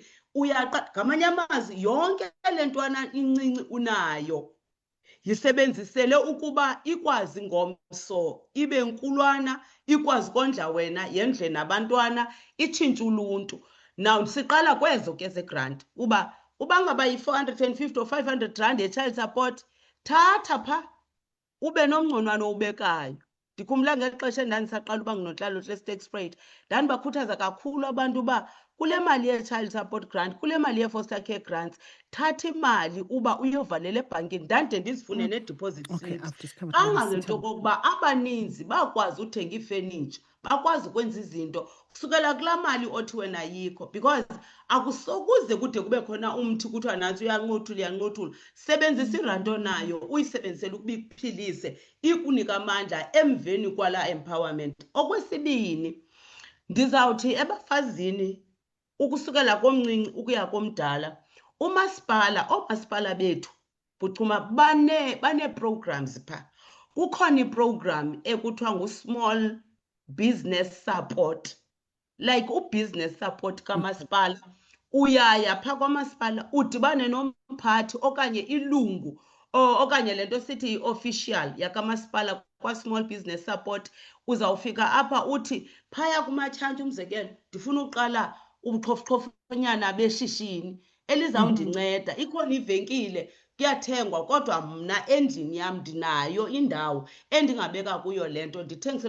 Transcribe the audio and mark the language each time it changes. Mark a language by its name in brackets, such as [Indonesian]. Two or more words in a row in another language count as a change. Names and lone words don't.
[Xhosa] Ngamanye amazwi yonke le ntwana incinci unayo yisebenzisele ukuba ikwazi ngomso ibe nkulwana, ikwazi kondla wena, yendle nabantwana, itshintshe uluntu. Now siqala kwezo ke zegrant uba ngaba yi-450 or 500 rand ye- [English] child support, [Xhosa] thatha pha ube nomngconwana ubekayo. Ndikhumbula ngexesha endandisaqala uba ngunontlalontle e-Sterkspruit ndandibakhuthaza kakhulu abantu uba kule mali ye- [English] child support grant, [Xhosa] kule mali ye- [English] foster care grants, [Xhosa] thatha imali uba uyovalela ebhankini. Ndandide ndizifune nee- [English] deposit slips [Xhosa] kangangento kokuba abaninzi bakwazi uthenga ifenitsha, bakwazi ukwenza izinto kusukela kulaa mali othi wena yikho, because akusokuze kude kube khona umthi kuthiwa nantsi uyanqothula. Sebenzisa iranti onayo uyisebenzisele ukuba ikuphilise, ikunika amandla emveni kwalaa empowerment. Okwesibini, ndizawuthi ebafazini ukusukela komncinci ukuya komdala, oomasipala bethu buchuma bane-programs pha. Kukhona iprogram ekuthiwa ngu- [English] small business support, [Xhosa] like u- [English] business support [Xhosa] kamasipala. Uyaya pha kwamasipala udibane nomphathi okanye ilungu okanye le nto sithi yi-official yakamasipala kwa- [English] small business support. [Xhosa] Uzawufika apha uthi phaya kumatshantshi umzekelo ndifuna uqala ubuxhofxhofonyana beshishini elizawundinceda. Ikhona ivenkile kuyathengwa kodwa mna endlini yam ndinayo indawo endingabeka kuyo le nto ndithengise.